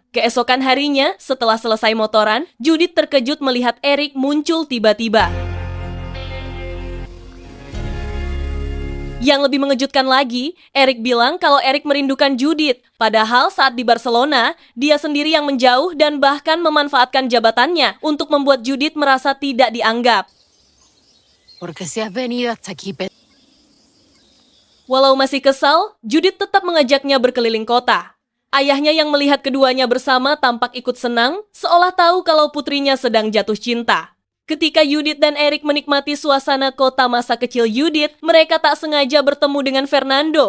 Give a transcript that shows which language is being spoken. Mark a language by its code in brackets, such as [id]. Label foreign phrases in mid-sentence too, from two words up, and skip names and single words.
[id] Keesokan harinya, setelah selesai motoran, Judith terkejut melihat Eric muncul tiba-tiba. Yang lebih mengejutkan lagi, Eric bilang kalau Eric merindukan Judith. Padahal saat di Barcelona, dia sendiri yang menjauh dan bahkan memanfaatkan jabatannya untuk membuat Judith merasa tidak dianggap. [es] Porque si has venido hasta aquí, [id] Walau masih kesal, Judith tetap mengajaknya berkeliling kota. Ayahnya yang melihat keduanya bersama tampak ikut senang, seolah tahu kalau putrinya sedang jatuh cinta. Ketika Judith dan Eric menikmati suasana kota masa kecil Judith, mereka tak sengaja bertemu dengan Fernando.